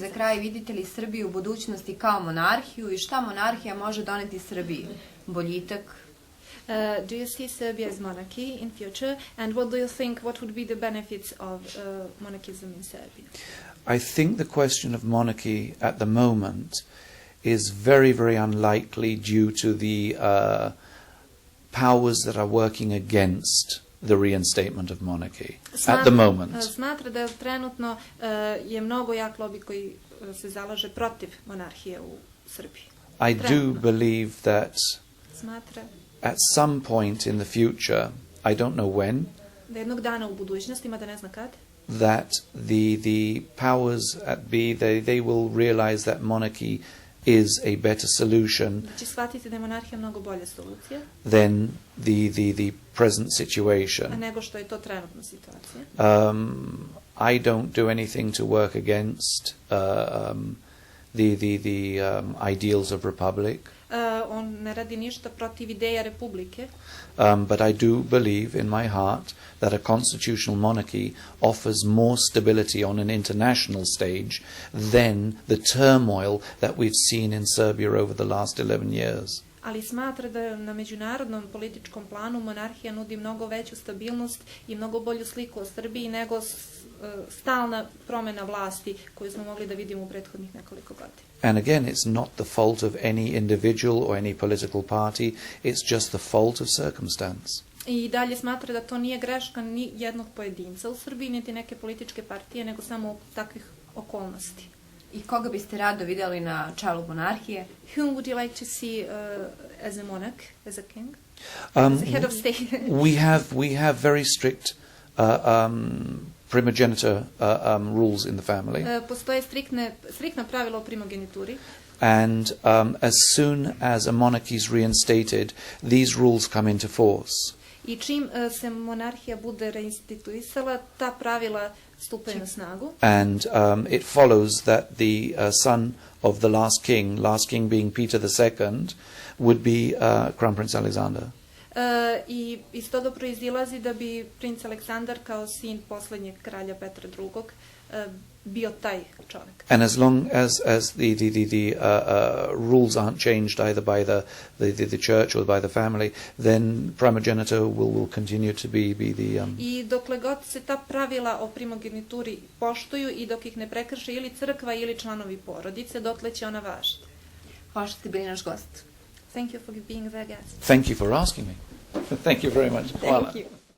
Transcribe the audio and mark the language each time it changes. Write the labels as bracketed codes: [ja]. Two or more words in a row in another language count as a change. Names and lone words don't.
[sr] I za kraj, vidite li Srbiju u budućnosti kao monarhiju i šta monarhija može doneti Srbiji? Boljitak? [en] Do you see Serbia as monarchy in future? And what do you think, what would be the benefits of monarchism in Serbia? I think the question of monarchy at the moment is very, very unlikely due to the powers that are working against the reinstatement of monarchy at the moment. [sr] Smatra da trenutno je mnogo jak lobby koji se zalaže protiv monarhije u Srbiji. [en] I do believe that [sr] smatra [en] at some point in the future, I don't know when, [sr] da jednog dana u budućnosti, mada ne zna kad, [en] that the powers at be, they will realize that monarchy is a better solution [sr] će shvatiti da je monarhija mnogo bolja solucija [en] than the present situation. [sr] Nego što je to trenutna situacija. [en] I don't do anything to work against the ideals of republic. [sr] On ne radi ništa protiv ideja republike. [en] But I do believe in my heart that a constitutional monarchy offers more stability on an international stage than the turmoil that we've seen in Serbia over the last 11 years. [sr] Ali smatra da na međunarodnom političkom planu monarhija nudi mnogo veću stabilnost i mnogo bolju sliku o Srbiji nego stalna promjena vlasti koju smo mogli da vidimo u prethodnih nekoliko godina. [en] And again, it's not the fault of any individual or any political party, it's just the fault of circumstance. [sr] I dalje smatra da to nije greška ni jednog pojedinca u Srbiji, niti neke političke partije, nego samo takvih okolnosti. I koga biste rado vidjeli na čelu monarhije? [en] Whom would you like to see as a monarch, as a king, as a head of state? we have very strict primogeniture rules in the family. [sr] Postoje striktna pravila o primogenituri. [en] And as soon as a monarchy is reinstated, these rules come into force. [sr] I čim se monarhija bude reinstituisala, ta pravila stupaju na snagu. [en] And it follows that the son of the last king being Peter II, would be Crown Prince Alexander. [sr] I iz toga proizilazi da bi princ Aleksandar kao sin posljednjeg kralja Petra II bio taj čovjek. [en] And as long as the rules aren't changed either by the church or by the family, then primogeniture will continue to be the [sr] I dokle god se ta pravila o primogenituri poštuju i dok ih ne prekrši ili crkva ili članovi porodice, dotle će ona važiti. Hvala što ste bili naš gost. [en] Thank you for being their guest. Thank you for asking me. Thank you very much. Thank you.